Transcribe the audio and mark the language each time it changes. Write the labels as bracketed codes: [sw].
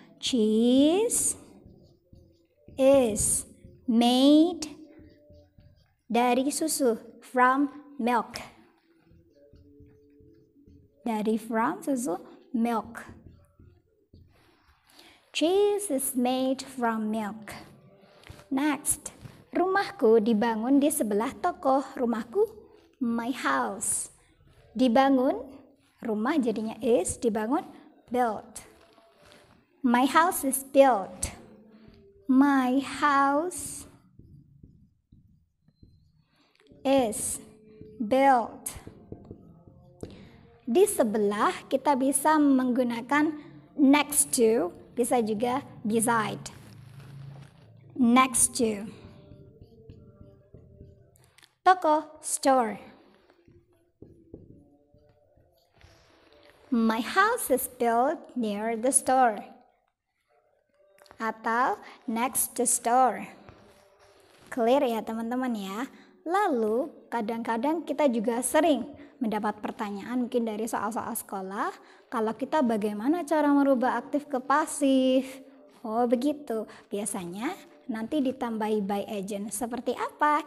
[en] Cheese is made [id] dari susu, [en] from milk. From susu, milk. Cheese is made from milk. [id] Next, rumahku dibangun di sebelah toko. Rumahku, [en] my house. [id] Dibangun, rumah jadinya is, dibangun, built. [en] My house is built. My house is built. [id] Di sebelah kita bisa menggunakan next to, bisa juga beside. [en] Next to. [id] Toko, store. [en] My house is built near the store. Atau next to store. [id] Clear ya teman-teman ya. Lalu kadang-kadang kita juga sering mendapat pertanyaan mungkin dari soal-soal sekolah, kalau kita bagaimana cara merubah aktif ke pasif? Oh begitu, biasanya nanti ditambahi by agent. Seperti apa?